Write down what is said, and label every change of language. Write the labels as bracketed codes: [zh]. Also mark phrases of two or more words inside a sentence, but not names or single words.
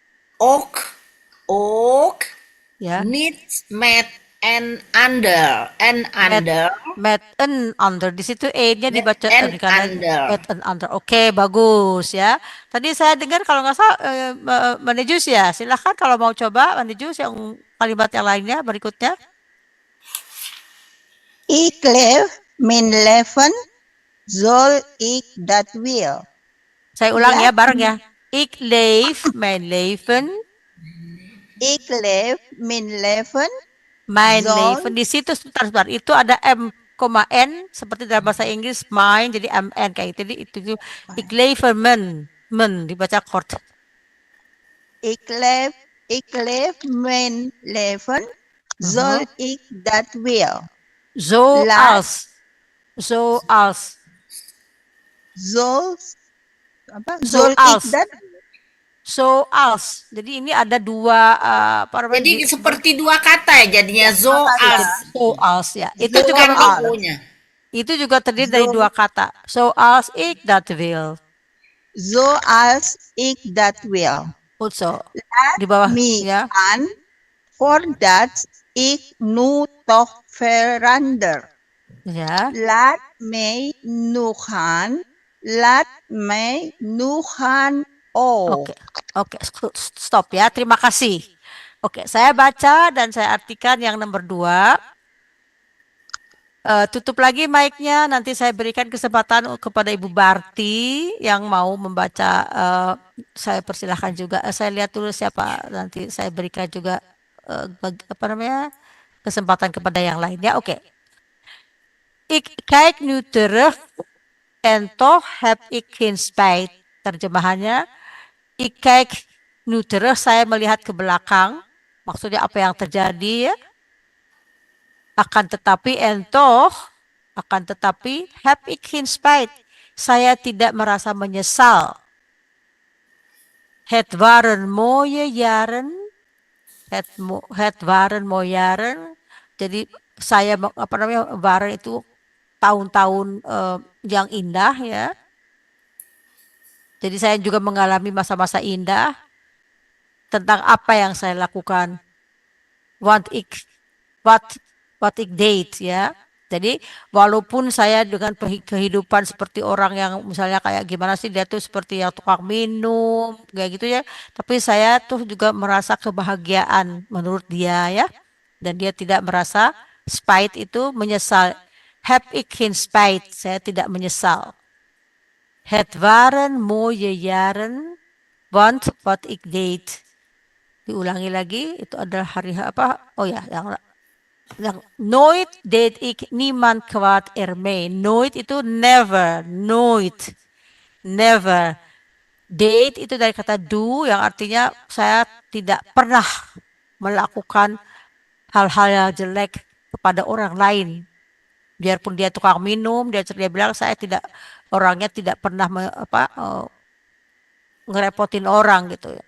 [nl] Ook Ja. niet met een ander. Met een ander. [id] Di situ e-nya [nl] Met [id] dibaca [nl] an [id] karena [nl] ander. met an ander. [id] Oke, bagus ya. Tadi saya dengar kalau nggak salah Manejus ya. Silahkan kalau mau coba Manejus yang kalimat yang lainnya berikutnya. [nl] Ik leef mijn leven zoals ik dat wil. [id] Saya ulang ya bareng ya. [nl] Ik leef mijn leven. Ik leef mijn leven. Mijn Zoals- leven. [id] Di situ sebentar. Itu ada M, N seperti dalam bahasa Inggris mine jadi MN kayak itu. Jadi itu [nl] ik leven men [id] dibaca kort. [nl] Ik leef mijn leven zoals ik dat wil. Zoals. Zoals Zoals. ik dat Zoals. [id] Jadi ini ada dua Jadi seperti dua kata ya jadinya zoals. Zoals ya. Itu [nl] Zoals. [id] juga Bukan ikunya. itu juga terdiri dari dua kata. [nl] Zoals ik dat wil. zoals ik dat wil. Goed zo. [id] Di bawah [nl] Me [id] ya. [nl] aan voordat ik nu toch verander. [id] Ya. [nl] Laat mij nu gaan. Oh. [id] Oke, stop ya. Terima kasih. Oke, saya baca dan saya artikan yang nomor 2. Tutup lagi mic-nya. Nanti saya berikan kesempatan kepada Ibu Barti yang mau membaca. Saya persilahkan juga. Saya lihat dulu siapa. Nanti saya berikan juga kesempatan kepada yang lainnya. Oke. [nl] Ik kijk nu terug en toch heb ik geen spijt. [id] Terjemahannya, [nl] ik kijk nu terug, [id] saya melihat ke belakang. Maksudnya apa yang terjadi ya. Akan tetapi [nl] heb ik geen spijt. [id] Saya tidak merasa menyesal. [nl] Het waren mooie jaren. Het waren mooie jaren. [id] Jadi saya waren itu tahun-tahun yang indah ya. Jadi saya juga mengalami masa-masa indah tentang apa yang saya lakukan. [nl] What ik deed ya. [id] Jadi walaupun saya dengan kehidupan seperti orang yang misalnya kayak gimana sih dia tuh seperti yang tukang minum kayak gitu ya. Tapi saya tuh juga merasa kebahagiaan menurut dia ya. Dan dia tidak merasa spijt itu menyesal. [nl] Heb ik geen spijt. [id] Saya tidak menyesal. [nl] Het waren mooie jaren, want wat ik deed. [id] Diulangi lagi, itu adalah hari apa? Oh ya, yang [nl] nooit deed ik niemand kwaad ermee. [id] Nooit itu never, nooit, never. Deed itu dari kata do yang artinya saya tidak pernah melakukan hal-hal yang jelek kepada orang lain. Biarpun dia tukang minum, dia bilang saya orangnya tidak pernah ngerepotin orang gitu ya.